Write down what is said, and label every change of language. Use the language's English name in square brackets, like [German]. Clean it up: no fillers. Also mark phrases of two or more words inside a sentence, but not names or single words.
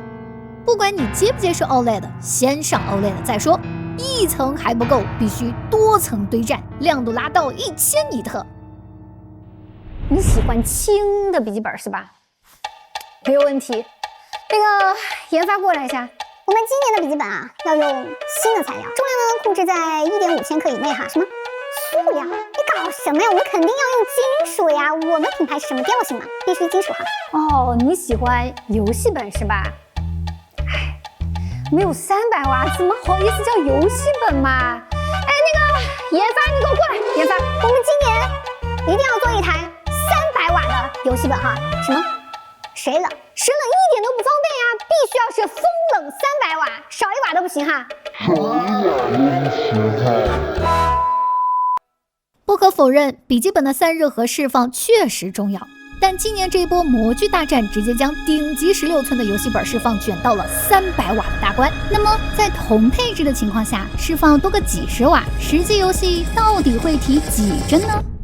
[Chinese] 不管你接不接受 OLED， 先上 OLED 再說。一層還不夠，必須多層堆栈，亮度拉到1000尼特。你喜歡輕的筆記本是吧？沒有問題。那個研發過來一下。我們今年的筆記本啊，要用新的材料，重量呢控制在1.5千克以內哈。什麼？塑料？你搞什麼呀？我们肯定要用金屬呀！我們品牌是什麼調性嘛？必須金屬哈。哦，你喜歡遊戲本是吧？哎，沒有300瓦，怎麼好意思叫遊戲本嘛？哎，那個研發，你給我過來！研發，我們今年一定要做一台300瓦的遊戲本哈。什麼？水冷一點都不方便呀，必須要是风冷300瓦，少1瓦都不行哈。不可否認，筆記本的散熱和釋放確實重要，但今年這一波模具大戰直接將頂級16寸的遊戲本釋放捲到了300瓦的大關。那麼在同配置的情況下，釋放多個幾十瓦，實際遊戲到底會提幾幀呢？